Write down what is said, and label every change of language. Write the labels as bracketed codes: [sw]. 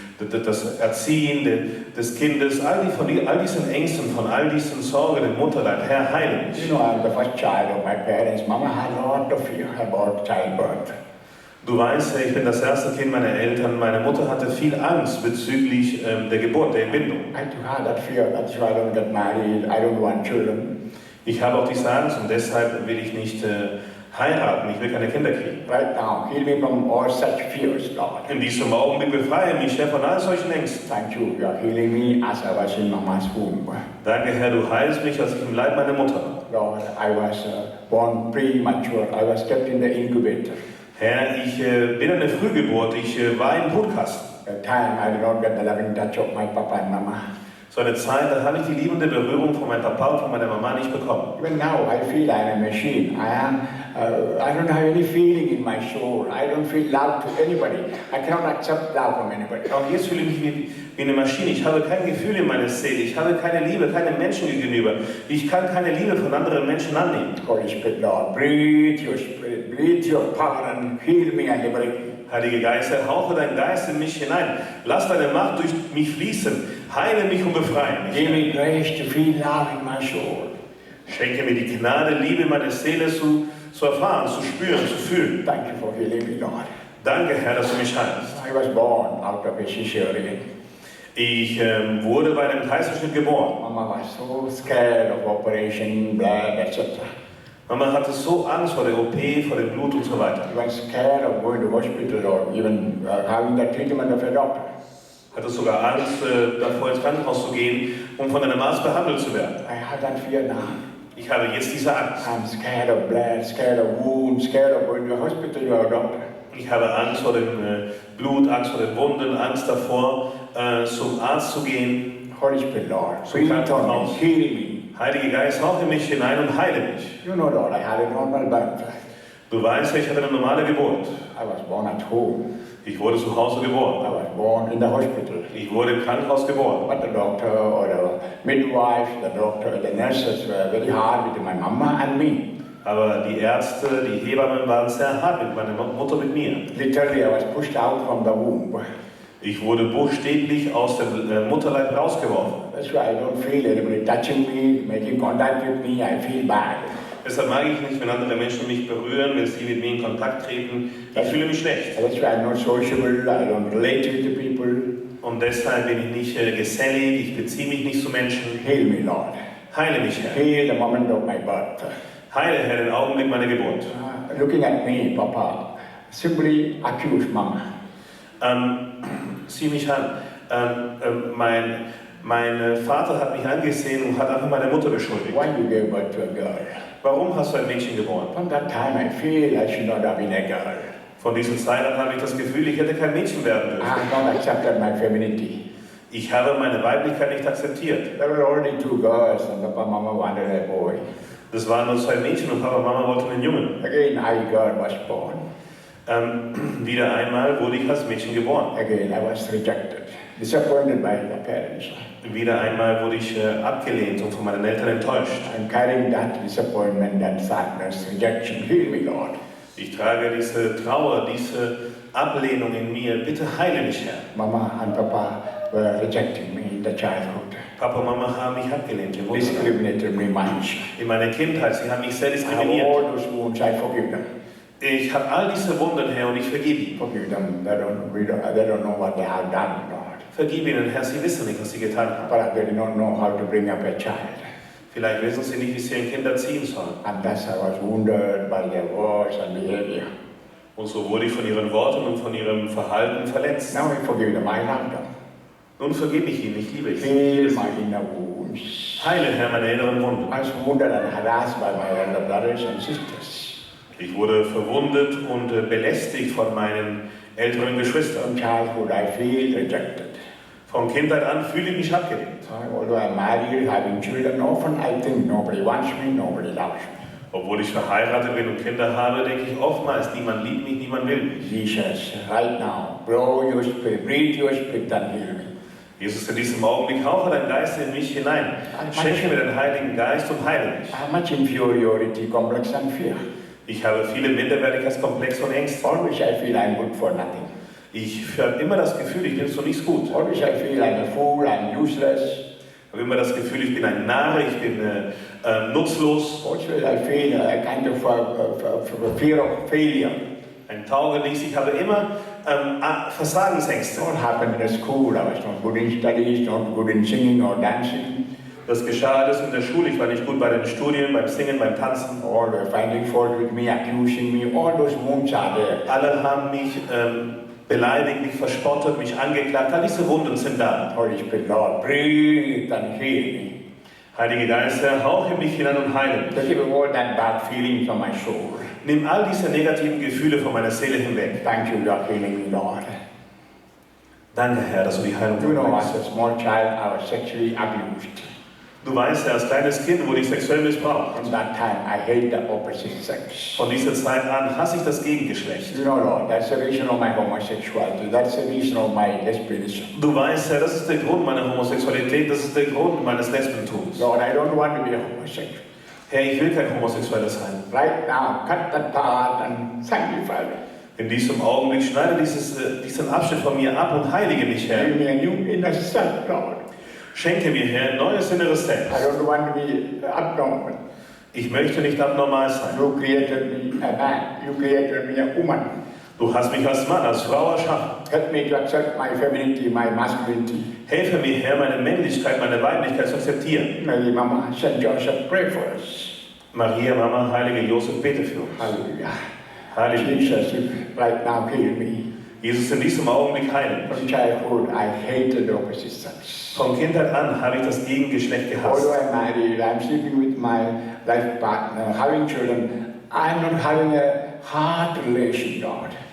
[de] das Erziehen des Kindes, von all diesen Ängsten, von all diesen Sorgen im Mutterleib. Herr, heile mich. [en] You know, I'm the first child of my parents. Mama had a lot of fear about childbirth. [de] Du weißt, ich bin das erste Kind meiner Eltern. Meine Mutter hatte viel Angst bezüglich der Geburt, der Entbindung. [en] I too had that fear. That's why I don't get married. I don't want children. [de] Ich habe auch diese Angst und deshalb will ich nicht heiraten. Ich will keine Kinder kriegen. [en] Right now, heal me from all such fears, Lord. [de] In diesem Augenblick befreie mich, Herr, von all solchen Ängsten. [en] Thank you. You are healing me as I was in Mama's womb. [de] Danke, Herr, du heilst mich, als ich im Leib meiner Mutter war. [en] Lord, I was born premature. I was kept in the incubator. [de] Herr, ich bin eine Frühgeburt. Ich war im Brutkasten. [en] At the time, I did not get the loving touch of my papa and mama. [de] So eine Zeit, da habe ich die liebende Berührung von meinem Papa und von meiner Mama nicht bekommen. [en] Even now, I feel I'm a machine. I don't have any feeling in my soul. I don't feel love to anybody. I cannot accept love from anybody. [de] Auch jetzt fühle ich mich wie eine Maschine. Ich habe kein Gefühl in meiner Seele. Ich habe keine Liebe, keinem Menschen gegenüber. Ich kann keine Liebe von anderen Menschen annehmen. [en] Holy Spirit, Lord, breathe your power and heal me and liberate me. [de] Heilige Geist, hauche deinen Geist in mich hinein. Lass deine Macht durch mich fließen. Heile mich und befreie mich. [en] Give me grace to feel love in my soul. [de] Schenke mir die Gnade, Liebe in meiner Seele zu erfahren, zu spüren, zu fühlen. [en] Thank you for healing me, Lord. [de] Danke, Herr, dass du mich heilst. [en] I was born out of a cesarean. [de] Ich wurde bei einem Kaiserschnitt geboren. [en] Mama was so scared of operation, blood, etc. [de] Mama hatte so Angst vor der OP, vor dem Blut und so weiter. [en] She was scared of going to hospital or even having the treatment of a doctor. [de] Hatte sogar Angst, davor ins Krankenhaus zu gehen, um von einem Arzt behandelt zu werden. [en] I have that fear now. [de] Ich habe jetzt diese Angst. [en] I'm scared of blood, scared of wounds, scared of going to a hospital or a doctor. [de] Ich habe Angst vor dem Blut, Angst vor den Wunden, Angst davor, zum Arzt zu gehen. [en] Holy Spirit, Lord, [de] Zum [en] breathe on me, [de] Krankenhaus. [en] heal me. [de] Heilige Geist, hauche mich hinein und heile mich. [en] You know, Lord, I had a normal birth. [de] Du weißt, ich hatte eine normale Geburt. [en] I was born at home. [de] Ich wurde zu Hause [en] I [de] geboren. [en] was born in the hospital. [de] Ich wurde im Krankenhaus geboren. [en] But the doctor or the midwife, the nurses were very hard with my mama and me. [de] Aber die Ärzte, die Hebammen waren sehr hart mit meiner Mutter, mit mir. [en] Literally, I was pushed out from the womb. [de] Ich wurde buchstäblich aus dem Mutterleib rausgeworfen. [en] That's why I don't feel anybody touching me, making contact with me. I feel bad. [de] Deshalb mag ich nicht, wenn andere Menschen mich berühren, wenn sie mit mir in Kontakt treten. Ich fühle mich schlecht. [en] That's why I'm not sociable. I don't relate with the people. [de] Und deshalb bin ich nicht gesellig, ich beziehe mich nicht zu Menschen. [en] Heal me, Lord. [de] Heile mich, Herr. [en] Heal the moment of my birth. [de] Heile, Herr, den Augenblick meiner Geburt. [en] Looking at me, Papa, simply accuse Mama. [de] Sieh mich an. Mein Vater hat mich angesehen und hat einfach meine Mutter beschuldigt. [en] Why you gave birth to a girl? [de] Warum hast du ein Mädchen geboren? [en] From that time, I feel I should not have been a girl. [de] Von dieser Zeit an habe ich das Gefühl, ich hätte kein Mädchen werden [en] I [de] dürfen. [en] have not accepted my femininity. [de] Ich habe meine Weiblichkeit nicht akzeptiert. [en] There were only two girls, and Papa Mama wanted a boy. [de] Das waren nur zwei Mädchen und Papa und Mama wollten einen Jungen. [en] Again, I girl was born. [de] Wieder einmal wurde ich als Mädchen geboren. [en] Again, I was rejected, disappointed by the parents. [de] Wieder einmal wurde ich abgelehnt und von meinen Eltern enttäuscht. [en] I'm carrying that disappointment, that sadness, rejection. Heal me, Lord. [de] Ich trage diese Trauer, diese Ablehnung in mir. Bitte heile mich, Herr. [en] Mama and Papa were rejecting me in the childhood. [de] Papa und Mama haben mich abgelehnt im Mutterleib. [en] Discriminated me much. [de] In meiner Kindheit, sie haben mich sehr [en] I have [de] diskriminiert. [en] all those wounds, I forgive them. [de] Ich habe all diese Wunden, Herr, und ich vergebe ihnen. [en] Forgive them. They don't know what they have done, Lord. [de] Vergib ihnen, Herr, sie wissen nicht, was sie getan haben. [en] But they do not know how to bring up a child. [de] Vielleicht wissen sie nicht, wie sie ein Kind erziehen sollen. [en] And thus I was wounded by their words and behavior. [de] Und so wurde ich von ihren Worten und von ihrem Verhalten verletzt. [en] Now I forgive them. I love them. [de] Nun vergebe ich ihnen, ich liebe [en] Heal [de] sie. [en] my inner wounds. [de] Heile, Herr, meine inneren Wunden. [en] I was wounded and harassed by my elder brothers and sisters. [de] Ich wurde verwundet und belästigt von meinen älteren Geschwistern. [en] From childhood I feel rejected. [de] Von Kindheit an fühle ich mich abgelehnt. [en] Although I'm married, having children, often I think nobody wants me, nobody loves me. [de] Obwohl ich verheiratet bin und Kinder habe, denke ich oftmals, niemand liebt mich, niemand will mich. [en] Jesus, right now, blow your spirit, breathe your spirit and heal me. [de] Jesus, in diesem Augenblick hauche dein Geist in mich hinein. Schenke mir den Heiligen Geist und heile mich. [en] I have much inferiority complex and fear. [de] Ich habe viele Minderwertigkeitskomplexe und Ängste. [en] Always I feel I'm good for nothing. [de] Ich habe immer das Gefühl, ich bin so nicht gut. [en] Always I feel I'm a fool, I'm useless. [de] Ich habe immer das Gefühl, ich bin ein Narr, ich bin nutzlos. [en] Also I feel a kind of fear of failure. [de] Ein Taugenichts. Ich habe immer Versagensängste. [en] What happened in school? I was not good in studies, not good in singing or dancing. [de] Das geschah alles in der Schule. Ich war nicht gut bei den Studien, beim Singen, beim Tanzen. [en] All were finding fault with me, accusing me. All those wounds are there. [de] Alle haben mich beleidigt, mich verspottet, mich angeklagt. All diese Wunden sind da. [en] Holy Spirit, Lord, breathe and heal me. [de] Heiliger Geist, Herr, hauche mich hinein und heile. [en] Take away all that bad feeling from my soul. [de] Nimm all diese negativen Gefühle von meiner Seele hinweg. [en] Thank you, you are healing me, Lord. [de] Danke, Herr, dass du die Heilung [en] You know, [de] bringst. [en] as a small child, I was sexually abused. [de] Du weißt, als kleines Kind wurde ich sexuell missbraucht. [en] From that time, I hate the opposite sex. [de] Von dieser Zeit an hasse ich das Gegengeschlecht. [en] You know, Lord, that's the reason of my homosexuality. That's the reason of my lesbianism. [de] Du weißt, Herr, das ist der Grund meiner Homosexualität, das ist der Grund meines Lesbentums. [en] Lord, I don't want to be a homosexual. [de] Herr, ich will kein Homosexueller sein. [en] Right now, cut that part and sanctify me. [de] In diesem Augenblick schneide diesen Abschnitt von mir ab und heilige mich, Herr. [en] Give me a new inner self, Lord. [de] Schenke mir, Herr, ein neues inneres [en] I [de] Selbst. [en] don't want to be abnormal. [de] Ich möchte nicht abnormal sein. [en] You created me a man. You created me a woman. [de] Du hast mich als Mann, als Frau erschaffen. [en] Help me to accept my femininity, my masculinity. [de] Helfe mir, Herr, meine Männlichkeit, meine Weiblichkeit zu akzeptieren. [en] Mary, Mama, St. Joseph, pray for us. [de] Maria, Mama, Heilige Josef, bete für uns. Hallelujah. Heilige [en] Jesus, you right now heal me. [de] Jesus, in diesem Augenblick heilen. [en] From childhood, I hated the opposite sex. [de] Von Kindheit an habe ich das Gegengeschlecht gehasst. [en] Although I'm married, I'm sleeping with my life partner, having children, I'm not having a heart relation, God.